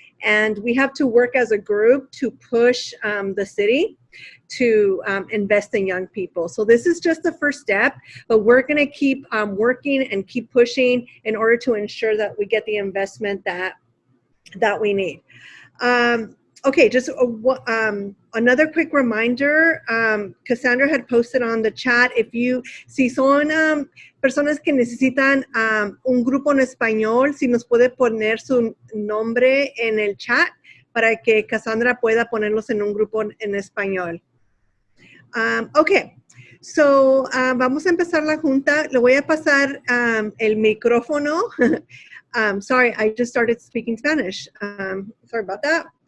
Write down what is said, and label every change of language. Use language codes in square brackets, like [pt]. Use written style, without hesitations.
[en] And we have to work as a group to push the city to invest in young people. So this is just the first step, but we're going to keep working and keep pushing in order to ensure that we get the investment that we need. Okay, just another quick reminder. Cassandra had posted on the chat, [es] si son personas que necesitan un grupo en español, si nos puede poner su nombre en el chat para que Cassandra pueda ponerlos en un grupo en español. [en] Okay, so [es] vamos a empezar la junta. Le voy a pasar el micrófono. [en] Sorry, I just started speaking Spanish. Sorry about that.